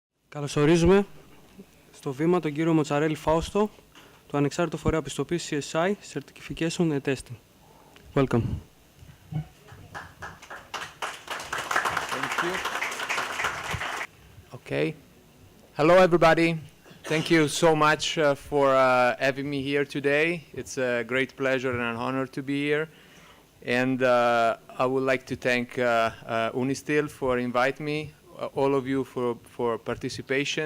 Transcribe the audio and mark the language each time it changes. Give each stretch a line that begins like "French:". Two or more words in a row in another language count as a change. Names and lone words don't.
Greek: Καλωσορίζουμε στο βήμα τον κύριο Mozzarelli Fausto, του ανεξάρτητου φορέα πιστοποίησης CSI, Certification and Testing.
English: Welcome. Thank you. Okay. Hello, everybody. Thank you so much for having me here today. It's a great pleasure and an honor to be here. And I would like to thank Unistil for inviting me, all of you for participation.